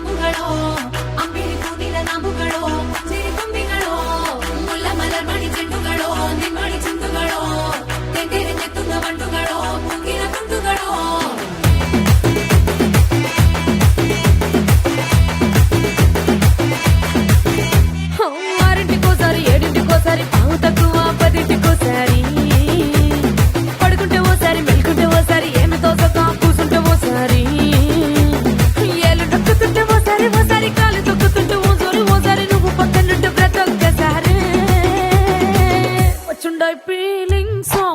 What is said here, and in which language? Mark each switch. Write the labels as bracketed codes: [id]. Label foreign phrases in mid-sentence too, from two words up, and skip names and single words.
[ml] ചെണ്ടുകളോ അമ്പിളി പൂനില നാമ്പുകളോ പുഞ്ചിരി തുമ്പികളോ മുല്ല മലർമണി ചെണ്ടുകളോ നിന്മണി ചിന്തുകളോ തെന്തിരിഞ്ഞെത്തുന്ന വണ്ടുകളോ പൂങ്കില തുണ്ടുകളോ [te] ఆరింటికోసారి ఏడింటికోసారి పావు తక్కువ పదింటికోసారి పడుకుంటే ఓసారి మెలుకుంటే ఓసారి ఏమి తోసక కూసుంటే ఓసారి ఏళ్ళు నొక్కుతుంటే ఓసారి ఓసారి కాలు తొక్కుతుంటే ఓసారి నువ్వు పక్కనుంటే ప్రతి ఒక్కసారి వచ్చుండాయి ఫీలింగ్స్